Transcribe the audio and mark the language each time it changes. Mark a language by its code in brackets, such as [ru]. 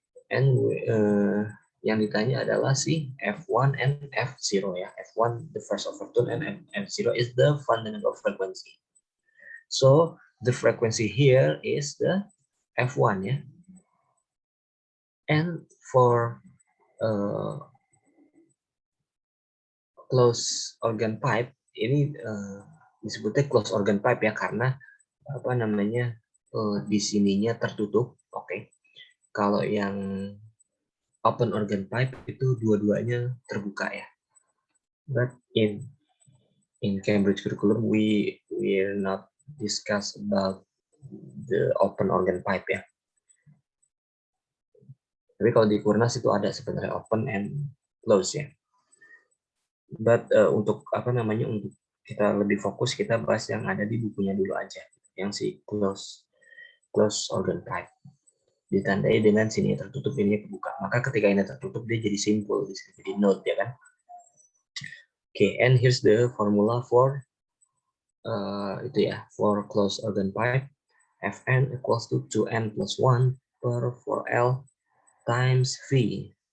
[id] And yang ditanya adalah si F1 and F0 ya. [en] F1 the first overtone and F0 is the fundamental frequency. So the frequency here is the F1 ya. And for close organ pipe [id] ini disebutnya close organ pipe ya, karena apa namanya di sininya tertutup. Oke. Kalau yang open organ pipe itu dua-duanya terbuka ya. [en] But in Cambridge curriculum we will not discuss about the open organ pipe ya. [id] Tapi kalau di Kurnas itu ada sebenarnya open and close ya. But untuk apa namanya, untuk kita lebih fokus kita bahas yang ada di bukunya dulu aja, yang si close organ pipe. Ditandai dengan sini tertutup, ini kebuka. Maka ketika ini tertutup dia jadi simpul, jadi note ya kan. [en] Okay, and here's the formula for itu ya, for closed organ pipe. Fn equals to 2n plus 1 per 4L times V.